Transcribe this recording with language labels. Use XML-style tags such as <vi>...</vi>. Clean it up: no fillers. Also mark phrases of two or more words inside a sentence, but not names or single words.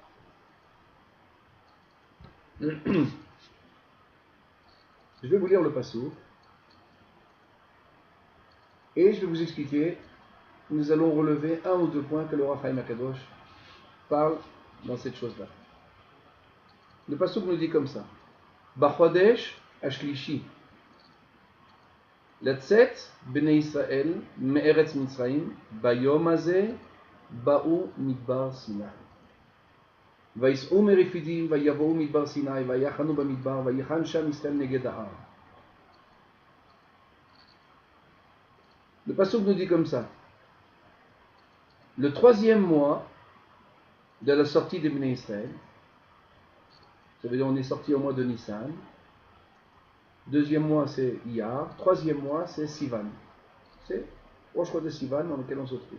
<fr>Je vais vous lire le passou et je vais vous expliquer. Nous allons relever un ou deux points que le Or HaChaim HaKadosh parle dans cette chose-là. Le passou nous dit comme ça:</fr> <he>בחודש השלישי לצאת בני ישראל מארץ מצרים ביום הזה באו מדבר סיני ויסעו מרפידים ויבואו מדבר סיני ויחנו במדבר ויחן שם ישראל נגד ההר.</he> <fr>Le pasuk nous dit comme ça: le troisième mois de la sortie des Bnei Israël, ça veut dire on est sorti au mois de Nissan, deuxième mois c'est Iyar, troisième mois c'est Sivan, c'est Rosh Chodesh Sivan dans lequel on se trouve.</fr>